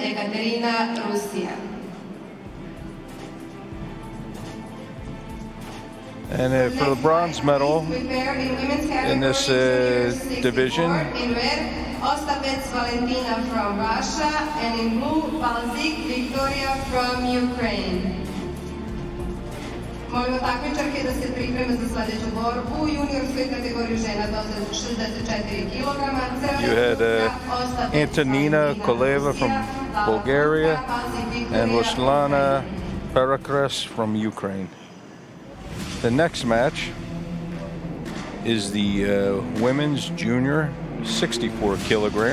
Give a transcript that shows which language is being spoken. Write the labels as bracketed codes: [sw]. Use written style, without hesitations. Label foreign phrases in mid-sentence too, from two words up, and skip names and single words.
[en] And for the bronze medal in this division, Valentina from Russia, and in blue, Balzik Victoria from Ukraine. [sr] Molimo takmičarke da se pripreme za sledeću borbu u juniorskoj kategoriji žena do 64 kg. [en] You had Antonina Koleva from Bulgaria and Ruslana Perakres from Ukraine. The next match is the women's junior 64 kilogram.